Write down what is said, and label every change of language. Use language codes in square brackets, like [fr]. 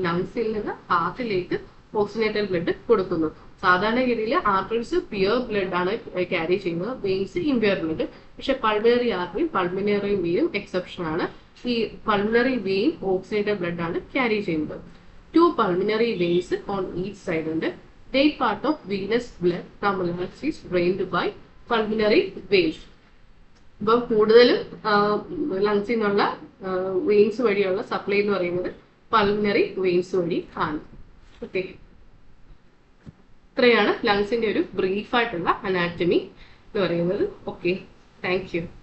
[ml] ലങ്സിൽ നിന്ന് ഹാർട്ടിലേക്ക് oxygenated blood കൊടുക്കുന്നു. സാധാരണഗതിയിൽ ആർട്ടറീസ് പ്യുവർ ബ്ലഡ് ആണ് ക്യാരി ചെയ്യുന്നത്, വെയിൻസ് ഇംപ്യുവർ ബ്ലഡ്. പക്ഷെ പൾമിനറി ആർട്ടറിയും പൾമിനറി വെയിനും എക്സെപ്ഷൻ ആണ്. ഈ പൾമിനറി വെയിൻ ഓക്സിജനേറ്റഡ് ബ്ലഡ് ആണ് ക്യാരി ചെയ്യുന്നത്. [en] 2 pulmonary veins on each side ഉണ്ട്. They part of venous blood from lungs is drained by pulmonary veins. [ml] ഇപ്പം കൂടുതലും ലങ്സിൽ നിന്നുള്ള വെയിൻസ് വഴിയുള്ള സപ്ലൈ എന്ന് പറയുന്നത് പൾമിനറി വെയിൻസ് വഴി ആണ്. ഓക്കെ, ഇത്രയാണ് ലങ്സിന്റെ ഒരു ബ്രീഫായിട്ടുള്ള അനാറ്റമി എന്ന് പറയുന്നത്. Okay, thank you.